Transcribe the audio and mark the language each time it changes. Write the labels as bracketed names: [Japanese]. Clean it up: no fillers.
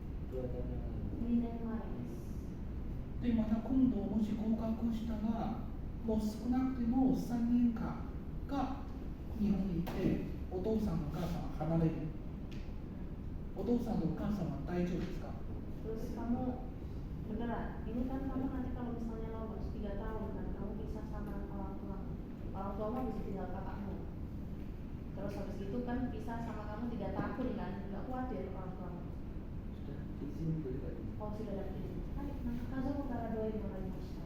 [Indonesian] 2 tahun yang lalu. [Japanese] 2年前です。でまた今度もし合格したらもう少なくても3年間が日本にいてお父さんお母さんは離れるお父さんとお母さんは大丈夫ですか [Indonesian] Terus kamu beneran, ini kan kamu nanti kalau misalnya lulus 3 tahun kan kamu pisah sama orang tuamu bisa tinggal kakakmu. Terus habis itu kan pisah sama kamu 3 tahun kan, nggak khawatir orang tuamu. Sudah diizin boleh Pak? Oh sudah dapat izin. [Japanese] Hai, kamu からどういうのがありました？